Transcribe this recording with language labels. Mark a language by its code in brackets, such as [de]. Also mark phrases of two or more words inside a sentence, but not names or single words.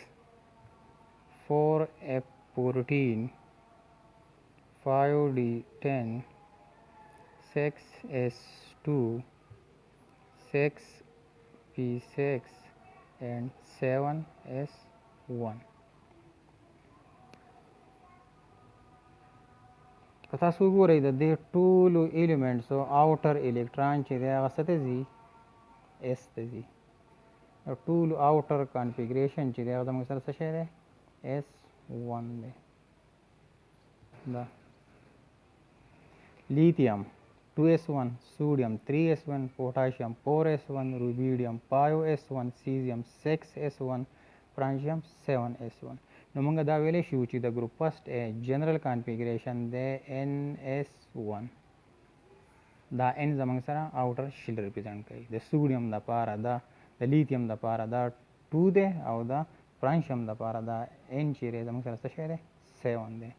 [en] 4f14 5d10 6s2 6p6 and 7s1. [ps] که تاسو وګورئ د دې ټولو ایلیمنټسو [en] outer electron [ps] چې دی هغه څه ته ځي اس ته ځي. ټولو [en] outer configuration [ps] چې دی هغه زموږ سره څه شی دی S1 دی. دا لیتیم 2s1 sodium 3s1 potassium 4s1 rubidium 5s1 cesium 6s1 francium 7s1. نو موږ دا ویلی شو چې د [en] group first general configuration [ps] دی NS1. دا N زموږ سره [en] outer shell represent [ps] کوي. د سوډیم دپاره دا د لیتیم دپاره دا 2 دی او د فرانشیم دپاره دا N چې دی زموږ سره څه شی دی 7 دی.